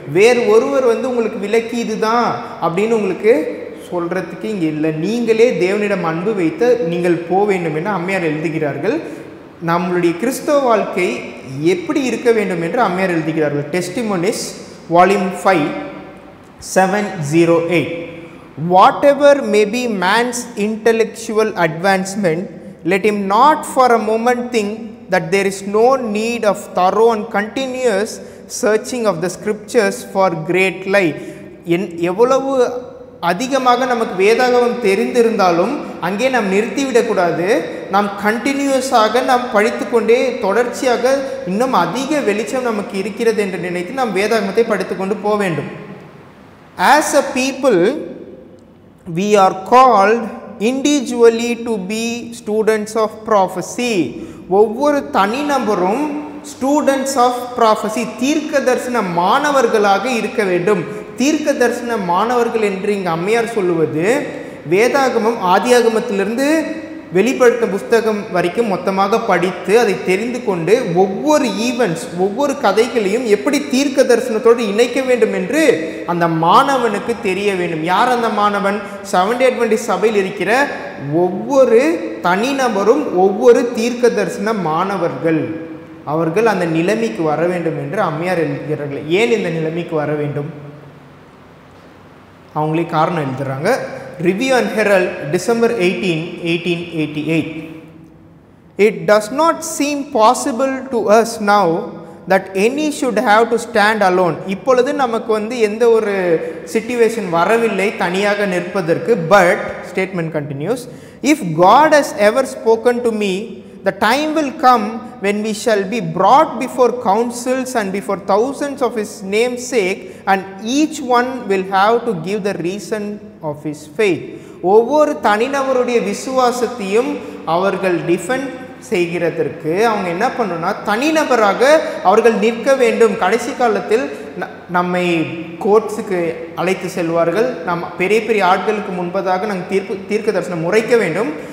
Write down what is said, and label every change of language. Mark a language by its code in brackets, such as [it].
[ta] வேறு ஒருவர் உங்களுக்கு விளக்கி இதுதான் அப்படின்னு உங்களுக்கு சொல்கிறதுக்கு இங்கே இல்லை. நீங்களே தேவனிடம் அன்பு வைத்து நீங்கள் போக வேண்டும் என்று அம்மையார் எழுதுகிறார்கள். நம்மளுடைய கிறிஸ்தவ வாழ்க்கை எப்படி இருக்க வேண்டும் என்று அம்மையார் எழுதுகிறார்கள். [en] Testimonies volume 5 708. Whatever may be man's intellectual advancement, let him not for a moment think that there is no need of thorough and continuous searching of the scriptures for great light. [ta] எவ்வளவு அதிகமாக நமக்கு வேதாகமம் தெரிந்திருந்தாலும் அங்கே நாம் நிறுத்திவிடக்கூடாது. நாம் கண்டினியூஸாக நாம் படித்து கொண்டே தொடர்ச்சியாக இன்னும் அதிக வெளிச்சம் நமக்கு இருக்கிறது என்று நினைத்து நாம் வேதாகமத்தை படித்து கொண்டு போக வேண்டும். [en] As a people we are called individually to be students of prophecy. [ta] ஒவ்வொரு தனிநபரும் [en] students of prophecy, [ta] தீர்க்க தரிசன மாணவர்களாக இருக்க வேண்டும். தீர்க்க தரிசன மாணவர்கள் என்று இங்கு அம்மையார் சொல்லுவது வேதாகமம் ஆதியாகமத்திலிருந்து வெளிப்படுத்த புஸ்தகம் வரைக்கும் மொத்தமாக படித்து அதை தெரிந்து கொண்டு ஒவ்வொரு ஈவெண்ட்ஸ் ஒவ்வொரு கதைகளையும் எப்படி தீர்க்க தரிசனத்தோடு இணைக்க வேண்டும் என்று அந்த மாணவனுக்கு தெரிய வேண்டும். யார் அந்த மாணவன்? செவன்த்-டே அட்வென்டிஸ்ட் சபையில் இருக்கிற ஒவ்வொரு தனிநபரும் ஒவ்வொரு தீர்க்க தரிசன மாணவர்கள். அவர்கள் அந்த நிலைமைக்கு வர வேண்டும் என்று அம்மையார் எழுதுகிறார்கள். ஏன் இந்த நிலைமைக்கு வர வேண்டும்? அவங்களே காரணம் எழுதுறாங்க. [en] Review and Herald, December 18, 1888. It does not seem possible to us now that any should have to stand alone. [ta] இப்பொழுது நமக்கு எந்த ஒரு சிச்சுவேஷன் வரவில்லை தனியாக நிற்பதற்கு. [en] But statement continues, if God has ever spoken to me, the time will come when we shall be brought before councils and before thousands of his name's sake, and each one will have to give the reason of his faith. [ta] ஒவ்வொரு தனிநபருடைய விசுவாசத்தையும் அவர்கள் defend செய்கிறதற்கு அவங்க என்ன பண்ணணும்னா தனிநபராக அவர்கள் நிற்க வேண்டும். கடைசி காலத்தில் நம்மை கோர்ட்ஸுக்கு அழைத்து செல்வார்கள். பெரிய பெரிய ஆட்களுக்கு முன்பதாக நாங்கள் தீர்க்க தரிசனம் உரைக்க வேண்டும்.